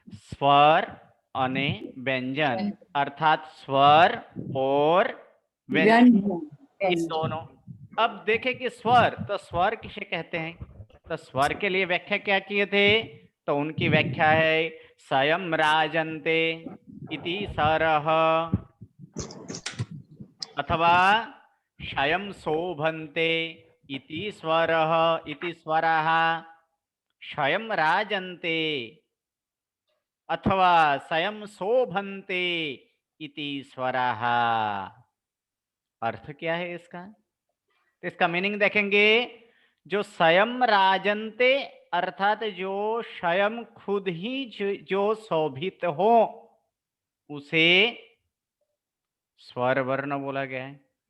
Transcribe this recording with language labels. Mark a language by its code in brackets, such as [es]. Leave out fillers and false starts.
[hi] स्वर અને व्यंजन अर्थात स्वर और व्यंजन, इन दोनों। अब देखें कि स्वर, तो स्वर किसे कहते हैं? तो स्वर के लिए व्याख्या क्या किए थे? तो उनकी व्याख्या है [sa] स्वयं राजन्ते इति सरः, अथवा स्वयं शोभन्ते इति स्वरः इति स्वरः, स्वयं राजन्ते अथवा स्वयं शोभन्ते इति स्वरः। [hi] अर्थ क्या है इसका? तो इसका मीनिंग देखेंगे, जो [sa] स्वयं राजन्ते [hi] अर्थात जो स्वयं खुद ही जो शोभित हो, उसे स्वर वर्ण बोला गया है।